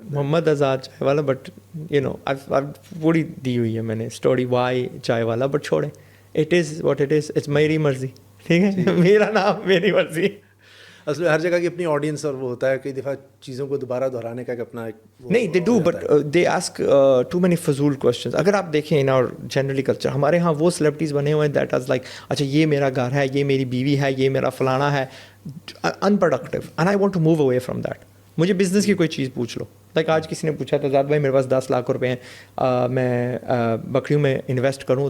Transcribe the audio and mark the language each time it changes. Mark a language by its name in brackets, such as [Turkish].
[Urdu] محمد آزاد چائے والا, [English] but you know [Urdu] پوری دی ہوئی ہے میں نے اسٹوری وائی چائے والا, بٹ چھوڑیں, [English] it is what it is, it's [Urdu] میری مرضی. ٹھیک ہے, میرا نام میری مرضی. اصل ہر جگہ کی اپنی آڈینس, اور وہ ہوتا ہے کئی دفعہ چیزوں کو دوبارہ دہرانے کا ایک اپنا نہیں, [English] they do, but they ask too many [Urdu] فضول [English] Questions. [Urdu] اگر آپ دیکھیں ان اور جنرلی کلچر, ہمارے یہاں وہ سیلیبریٹیز بنے ہوئے ہیں [English] that is like, [Urdu] اچھا یہ میرا گھر ہے, یہ میری بیوی ہے, یہ میرا فلانا ہے, انپروڈکٹیو, [English] And I want to move away from that. [Urdu] مجھے بزنس کی کوئی چیز پوچھ لو, لائک آج کسی نے پوچھا تھا زاد بھائی میرے پاس 10 لاکھ روپے ہیں, میں بکریوں میں انویسٹ کروں.